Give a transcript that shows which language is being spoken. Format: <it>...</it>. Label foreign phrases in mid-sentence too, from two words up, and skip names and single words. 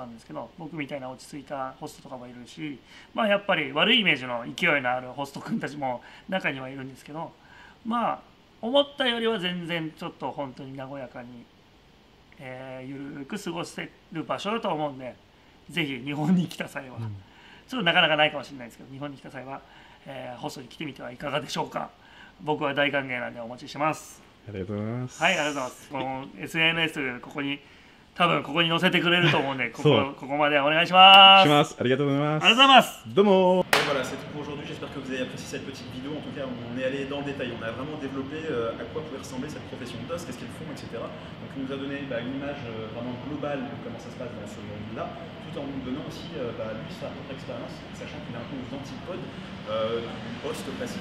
<ja>なんですけど、僕みたいな落ち着いたホストとかもいるし、まあやっぱり悪いイメージの勢いのあるホスト君たちも中にはいるんですけど、まあ思ったよりは全然ちょっと本当に和やかに、ゆるく過ごせる場所だと思うんで、ぜひ日本に来た際は、ちょっとなかなかないかもしれないですけど、日本に来た際は、ホストに来てみてはいかがでしょうか。僕は大歓迎なんでお待ちしてます。ありがとうございます。はい、ありがとうございます。この SNS 多分ここに載せてくれると思うんで、ここまでお願いします。ありがとうございます。ありがとうございます。どうも。</ja> <fr>Voilà, c'est tout pour aujourd'hui. J'espère que vous avez apprécié cette petite vidéo. En tout cas, on est allé dans le détail. On a vraiment développé à quoi pouvait ressembler cette profession d'os, qu'est-ce qu'ils font, etc. Donc, il nous a donné une image vraiment globale de comment ça se passe dans ce monde-là, tout en nous donnant aussi lui sa propre expérience, sachant qu'il est un peu aux antipodes du host classique.</fr>